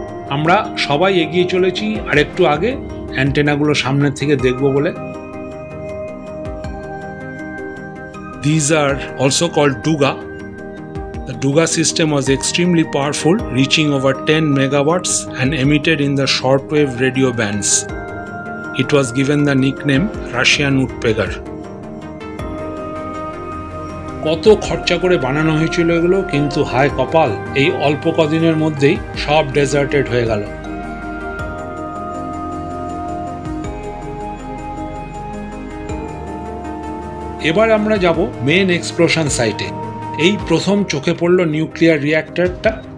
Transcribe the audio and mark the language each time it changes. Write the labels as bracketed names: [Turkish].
[Bangla] আমরা সবাই এগিয়ে চলেছি আর একটু আগে অ্যান্টেনাগুলো সামনের থেকে দেখব বলে। [English] These are also called Duga. The Duga system was extremely powerful, reaching over 10 megawatts and emitted in the shortwave radio bands. It was given the nickname Russian Woodpecker. [Bangla] কত খরচা করে বানানো হয়েছিল এগুলো, কিন্তু হায় কপাল, এই অল্প কদিনের মধ্যেই সব ডেজার্টেড হয়ে গেল। এবার আমরা যাব মেন এক্সপ্লোশন সাইটে। এই প্রথম চোখে পড়ল নিউক্লিয়ার রিঅ্যাক্টরটা।